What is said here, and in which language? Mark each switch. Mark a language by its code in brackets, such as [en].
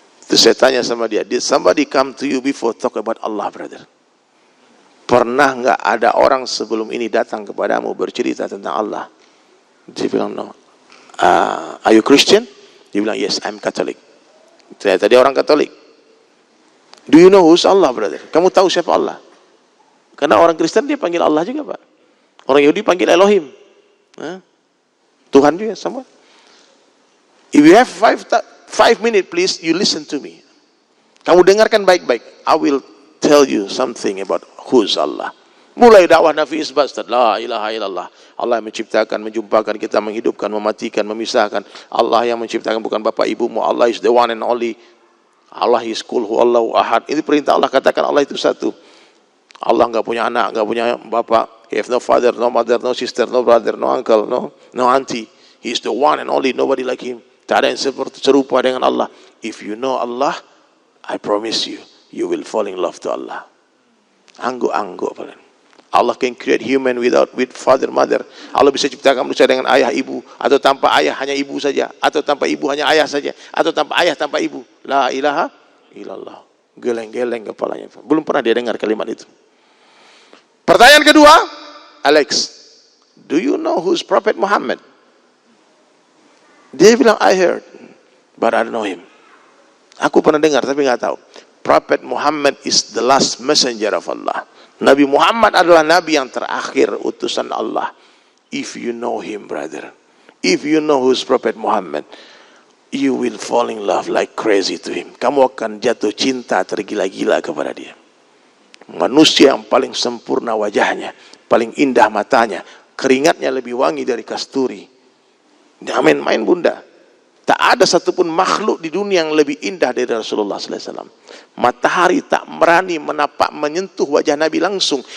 [id] Terus saya tanya sama dia, [en] did somebody come to you before talk about Allah, brother? [id] Pernah nggak ada orang sebelum ini datang kepadamu bercerita tentang Allah? Dia bilang, [en] no. Are you Christian? [id] Dia bilang, [en] yes, I'm Catholic. [id] Ternyata dia orang Katolik. [en] Do you know who's Allah, brother? [id] Kamu tahu siapa Allah? Karena orang Kristen dia panggil Allah juga, Pak. Orang Yahudi panggil Elohim. Tuhan juga sama. [en] If you have 5 minutes, please, you listen to me. [id] Kamu dengarkan baik-baik. [en] I will tell you something about who's Allah. [id] Mulai dakwah Nabi isbat, [ar] la ilaha illallah. [id] Allah yang menciptakan, menjumpakan kita, menghidupkan, mematikan, memisahkan. Allah yang menciptakan bukan bapak ibumu. [en] Allah is the one and only. Allah is [ar] Qul huwallahu ahad. [id] Ini perintah Allah, katakan Allah itu satu. Allah enggak punya anak, enggak punya bapak. [en] He has no father, no mother, no sister, no brother, no uncle, no auntie. He is the one and only, nobody like him. [id] Tak ada yang serupa dengan Allah. [en] If you know Allah, I promise you, you will fall in love to Allah. [id] Angguk-angguk. [en] Allah can create human with father, mother. [id] Allah bisa ciptakan manusia dengan ayah, ibu. Atau tanpa ayah, hanya ibu saja. Atau tanpa ibu, hanya ayah saja. Atau tanpa ayah, tanpa ibu. [ar] La ilaha illallah. [id] Geleng-geleng kepalanya. Belum pernah dia dengar kalimat itu. Pertanyaan kedua, [en] Alex, do you know who's Prophet Muhammad? [id] Dia bilang, [en] I heard, but I don't know him. [id] Aku pernah dengar, tapi nggak tahu. [en] Prophet Muhammad is the last messenger of Allah. [id] Nabi Muhammad adalah Nabi yang terakhir utusan Allah. [en] If you know him, brother, if you know who's Prophet Muhammad, you will fall in love like crazy to him. [id] Kamu akan jatuh cinta tergila-gila kepada dia. Manusia yang paling sempurna wajahnya, paling indah matanya, keringatnya lebih wangi dari kasturi. Jangan main-main, bunda. Tak ada satupun makhluk di dunia yang lebih indah dari Rasulullah SAW. Matahari tak berani menyentuh wajah Nabi langsung.